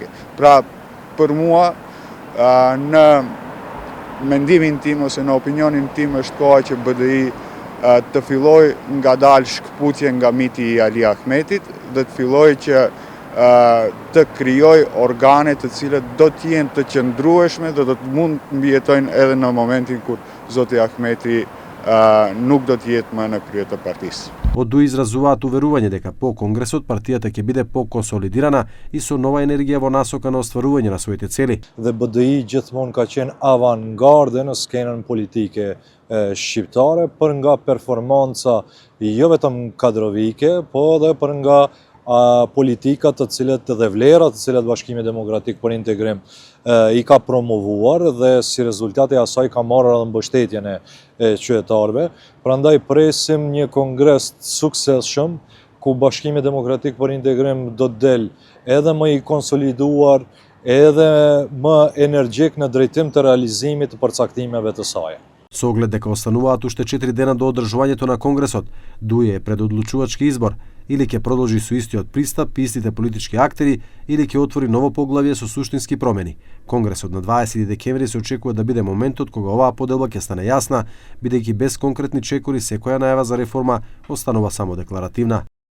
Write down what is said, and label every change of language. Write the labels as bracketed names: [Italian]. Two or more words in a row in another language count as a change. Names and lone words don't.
[Albanian] Pra, për mua, në mendimin tim ose në opinionin tim është koha që BDI të filloj ngadalë shkputje nga miti i Ali Ahmetit dhe të filloj që të krijoj organe të cilët do të jenë të qëndrueshme dhe do të mund të mbijetojnë edhe në momentin kur zoti Ahmeti nuk do të jetë më në krye të partisë. [Macedonian] Од ДУИ изразуваат уверување дека по конгресот партијата ќе биде поконсолидирана и со нова енергија во насока на остварување на своите цели. [Albanian] Dhe BDI gjithmonë ka qenë avangarde në skenën politike shqiptare për nga performanca jo vetëm kadrovike, po edhe për nga politikat të cilët dhe vlerat të cilat Bashkimi Demokratik për Integrim i ka promovuar dhe si rezultate asaj ka marrë edhe mbështetjen e qytetarëve. Prandaj presim një kongres të suksesshëm ku Bashkimi Demokratik për Integrim do të del edhe më i konsoliduar, edhe më energjik në drejtim të realizimit të përcaktimeve të saj. [Macedonian] Со оглед дека остануваат уште 4 дена до одржувањето на конгресот, ДУИ е пред одлучувачки избор, или ќе продолжи со истиот пристап, истите политички актери, или ќе отвори ново поглавје со суштински промени. Конгресот на 20 декември се очекува да биде моментот кога оваа поделба ќе стане јасна, бидејќи без конкретни чекори секоја најава за реформа останува само декларативна.